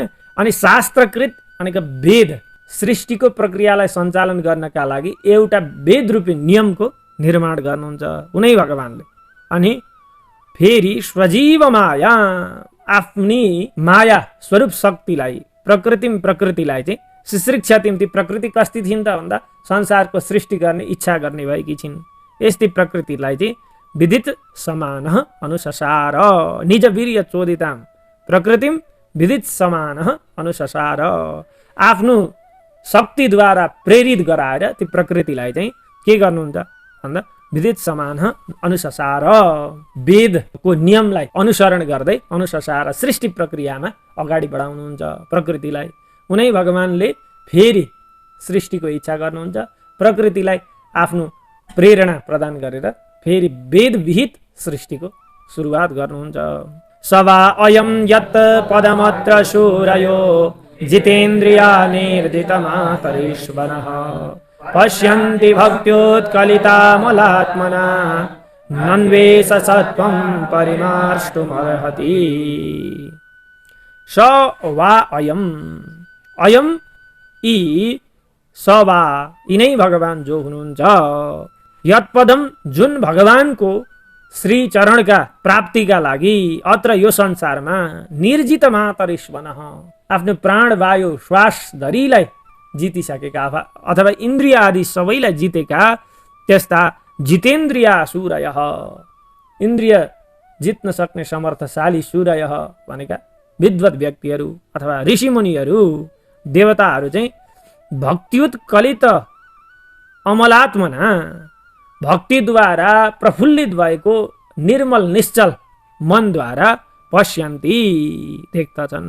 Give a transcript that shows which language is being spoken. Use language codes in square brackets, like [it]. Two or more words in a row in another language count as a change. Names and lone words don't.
[ne] अनि शास्त्रकृत भनेको वेद, सृष्टिको प्रक्रियालाई सञ्चालन गर्नका लागि एउटा वेद रूपी नियमको निर्माण गर्नुहुन्छ उनै भगवानले। अनि फेरि स्वजीव माया, आफ्नी माया स्वरूप शक्तिलाई, प्रकृतिलाई चाहिँ शिश्रीक्षतिम, ती प्रकृति कस्ती थिइन् त भन्दा संसारको सृष्टि गर्ने इच्छा गर्ने भएकी छिन्। यस्तै प्रकृतिलाई चाहिँ [sa] विदित समान अनुससार, निज वीर्य चोदितां प्रकृतिम विदित समान अनुससार, [ne] आफ्नो शक्तिद्वारा प्रेरित गराएर ती प्रकृतिलाई चाहिँ के गर्नुहुन्छ भन्दा [sa] विदित समान अनुससार, [ne] वेदको नियमलाई अनुसरण गर्दै अनुससार सृष्टि प्रक्रियामा अगाडि बढाउनुहुन्छ प्रकृतिलाई। उनै भगवानले फेरि सृष्टिको इच्छा गर्नुहुन्छ, प्रकृतिलाई आफ्नो प्रेरणा प्रदान गरेर फेरि वेद विहित सृष्टिको सुरुवात गर्नुहुन्छ। [sa] सवा अयं यत् पदमत्र शूरयो जितेन्द्रिया निर्जितमातरीश्वरः पश्यन्ति भक्त्योत्कलितामलात्मना नन्वेष सत्वं परिमार्ष्टुमर्हति। स वा अयं, अयं [ne] यी, स वा यिनै भगवान् जो हुनुहुन्छ, यत्पदम जुन भगवानको श्री चरणका प्राप्तिका लागि अत्र यो संसारमा [sa] निर्जित मातरिश्वनः, [ne] आफ्नो प्राणवायु श्वास धरीलाई जितिसकेका अथवा इन्द्रिय आदि सबैलाई जितेका त्यस्ता [sa] जितेन्द्रिया सूरयः, [ne] इन्द्रिय जित्न सक्ने समर्थशाली सूरयः भनेका विद्वत व्यक्तिहरू अथवा ऋषिमुनिहरू देवताहरू चाहिँ [sa] भक्त्युत्कलित अमलात्मना, [ne] भक्तिद्वारा प्रफुल्लित भएको निर्मल निश्चल मनद्वारा पश्यन्ति देख्दछन्।